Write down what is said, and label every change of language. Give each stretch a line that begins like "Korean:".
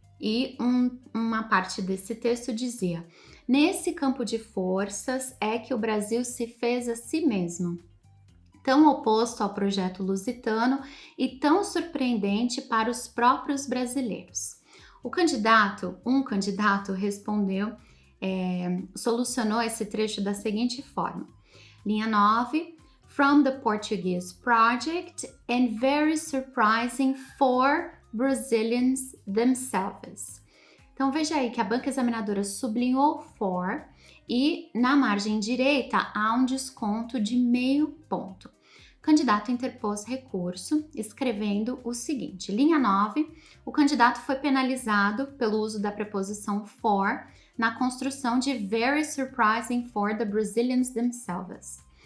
Portuguese: E uma parte desse texto dizia: nesse campo de forças é que o Brasil se fez a si mesmo. Tão oposto ao projeto lusitano e tão surpreendente para os próprios brasileiros. Um candidato respondeu, solucionou esse trecho da seguinte forma. Linha 9,
English: from the Portuguese project and very surprising for Brazilians themselves.
Portuguese: Então veja aí que a banca examinadora sublinhou for e na margem direita há um desconto de meio ponto. O candidato interpôs recurso, escrevendo o seguinte, linha 9, o candidato foi penalizado pelo uso da preposição for na construção de
English: very surprising for the Brazilians themselves.